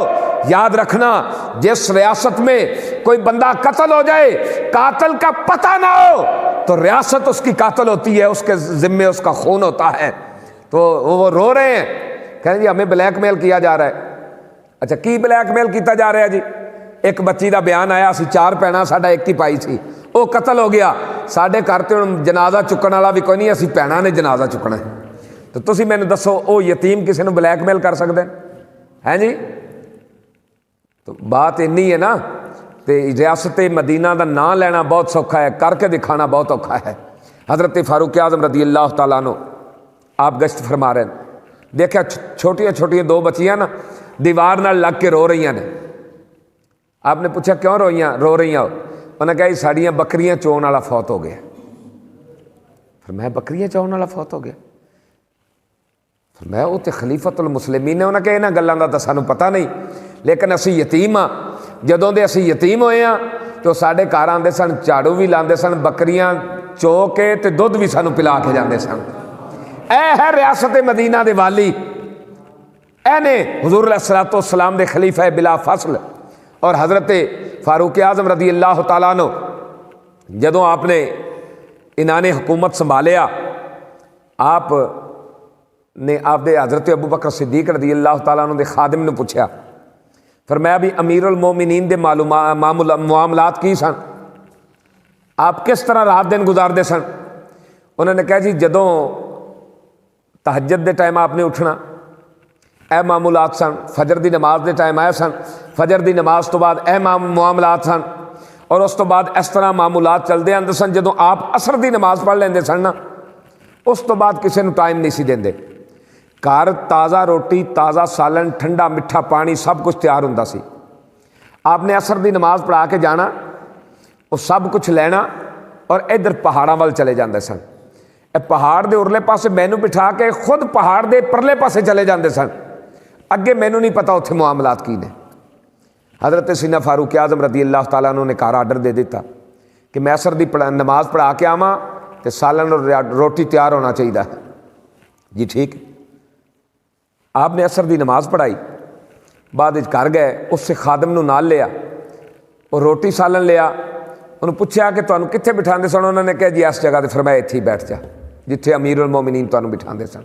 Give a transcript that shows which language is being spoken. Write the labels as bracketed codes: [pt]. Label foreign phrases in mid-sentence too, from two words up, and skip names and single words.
[ur] یاد رکھنا جس ریاست میں کوئی بندہ قتل ہو جائے، قاتل کا پتہ نہ ہو، تو ریاست اس کی قاتل ہوتی ہے، اس کے ذمے اس کا خون ہوتا ہے۔ تو وہ رو رہے ہیں، کہیں جی ہمیں بلیک میل کیا جا رہا ہے۔ [pa] اچھا کی بلیک میل کیتا جا رہا ہے جی؟ ایک بچی دا بیان آیا، اسی 4 بھیناں ساڈا ایک ہی پائی سی، وہ قتل ہو گیا، ساڈے گھر تے ہن جنازہ چکن والا بھی کوئی نہیں، اسی بھیناں نے جنازہ چکنا ہے۔ تو تسی میں نے دسو او یتیم کسی نے بلیک میل کر سکتے ہیں جی؟ تو بات اینی ہے نا، تے ریاست مدینہ دا نام لینا بہت سوکھا ہے، کر کے دکھانا بہت اوکھا ہے۔ حضرت فاروق اعظم [ar] رضی اللہ تعالیٰ عنہ [pa] آپ گشت فرما رہے ہیں، دیکھا چھوٹیاں چھوٹیاں 2 بچیاں نا دیوار نال لگ کے رو رہی ہیں۔ [ur] آپ نے پوچھا کیوں رو رہی ہیں؟ انہوں نے کہا ساڑیاں بکریاں چون والا فوت ہو گیا۔ [pa] پھر میں بکریاں چون والا فوت ہو گیا؟ میں وہ تو [ar] خلیفت المسلمین [pa] نے، انہوں نے کہا انہاں گلاں دا تو سانوں پتہ نہیں، لیکن اسی یتیم ہاں، جدوں دے اسی یتیم ہوئے ہاں تو ساڈے گھر آندے سن، جھاڑو بھی لاندے سن، بکریاں چو کے تے دودھ بھی سانوں پلا کے جاندے سن۔ اے ہے ریاست مدینہ دے والی، اے نے حضور [ar] علیہ الصلوۃ والسلام [pa] دے خلیفہ بلا فصل۔ اور حضرت فاروق اعظم [ar] رضی اللہ تعالیٰ عنہ [pa] جدوں آپ نے انہوں نے حکومت سنبھالیا، آپ نے آپ دے حضرت ابوبکر صدیق [ar] رضی اللہ تعالیٰ عنہ [pa] دے خادم نے پوچھا، فرمایا بھی [ar] امیر المومنین [pa] دے معاملات کی سن، آپ کس طرح رات دن گزاردے سن؟ انہوں نے کہا جی جدوں تہجد دے ٹائم آپ نے اٹھنا، ਇਹ ਮਾਮੂਲਾਤ ਸਨ। ਫਜਰ ਦੀ ਨਮਾਜ਼ ਦੇ ਟਾਈਮ ਆਇਆ ਸਨ, ਫਜਰ ਦੀ ਨਮਾਜ਼ ਤੋਂ ਬਾਅਦ ਇਹ ਮਾਮਲਾਤ ਸਨ, ਔਰ ਉਸ ਤੋਂ ਬਾਅਦ ਇਸ ਤਰ੍ਹਾਂ ਮਾਮੂਲਾਤ ਚੱਲਦੇ ਆਉਂਦੇ ਸਨ। ਜਦੋਂ ਆਪ ਅਸਰ ਦੀ ਨਮਾਜ਼ ਪੜ੍ਹ ਲੈਂਦੇ ਸਨ ਨਾ, ਉਸ ਤੋਂ ਬਾਅਦ ਕਿਸੇ ਨੂੰ ਟਾਈਮ ਨਹੀਂ ਸੀ ਦਿੰਦੇ। ਘਰ ਤਾਜ਼ਾ ਰੋਟੀ, ਤਾਜ਼ਾ ਸਾਲਨ, ਠੰਡਾ ਮਿੱਠਾ ਪਾਣੀ ਸਭ ਕੁਝ ਤਿਆਰ ਹੁੰਦਾ ਸੀ। آپ نے ਅਸਰ ਦੀ ਨਮਾਜ਼ ਪੜ੍ਹਾ ਕੇ ਜਾਣਾ, ਉਹ ਸਭ ਕੁਝ ਲੈਣਾ ਔਰ ਇੱਧਰ ਪਹਾੜਾਂ ਵੱਲ ਚਲੇ ਜਾਂਦੇ ਸਨ। ਇਹ ਪਹਾੜ ਦੇ ਉਰਲੇ ਪਾਸੇ ਮੈਨੂੰ ਬਿਠਾ ਕੇ ਖੁਦ ਪਹਾੜ ਦੇ ਪਰਲੇ ਪਾਸੇ ਚਲੇ ਜਾਂਦੇ ਸਨ। ਅੱਗੇ ਮੈਨੂੰ ਨਹੀਂ ਪਤਾ ਉੱਥੇ ਮਾਮਲਾਤ ਕੀ ਨੇ। حضرت سیدنا فاروق اعظم [ar] رضی اللہ تعالیٰ عنہ [pa] نے گھر آرڈر دے دیتا کہ میں اثر دی نماز پڑھا کے آواں تے سالن اور روٹی تیار ہونا چاہیے۔ جی ٹھیک۔ آپ نے اثر دی نماز پڑھائی، بعد گھر گئے، اس سے خادم نو نال لیا اور روٹی سالن لیا، انہوں پوچھا کہ تانوں کتھے بٹھاندے سن؟ انہوں نے کہا جی اس جگہ تے، فرمایا ایتھے ہی بیٹھ جا جتھے [ar] امیر المومنین [pa] تانوں بٹھاندے سن۔